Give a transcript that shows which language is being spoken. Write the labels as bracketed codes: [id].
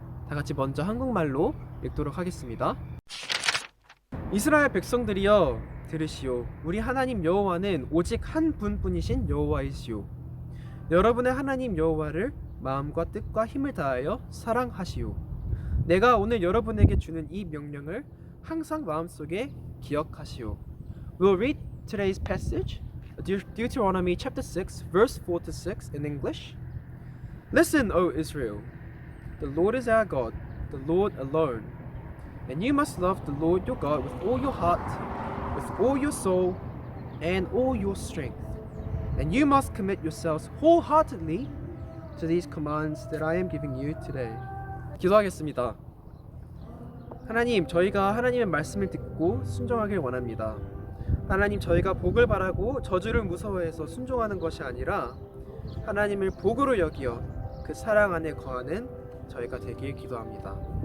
[ko] 다 같이 먼저 한국말로 읽도록 하겠습니다. 이스라엘 백성들이여 들으시오. 우리 하나님 여호와는 오직 한 분뿐이신 여호와이시오. 여러분의 하나님 여호와를 마음과 뜻과 힘을 다하여 사랑하시오. 내가 오늘 여러분에게 주는 이 명령을 항상 마음속에 기억하시오. [en] We'll read today's passage, Deuteronomy chapter 6, verse 4 to 6 in English. Listen, O Israel, the Lord is our God, the Lord alone. And you must love the Lord your God with all your heart, with all your soul, and all your strength. And you must commit yourselves wholeheartedly to these commands that I am giving you today. [ko] 기도하겠습니다. 하나님, 저희가 하나님의 말씀을 듣고 순종하길 원합니다. 하나님, 저희가 복을 바라고 저주를 무서워해서 순종하는 것이 아니라 하나님을 복으로 여기어 그 사랑 안에 거하는 저희가 되길 기도합니다.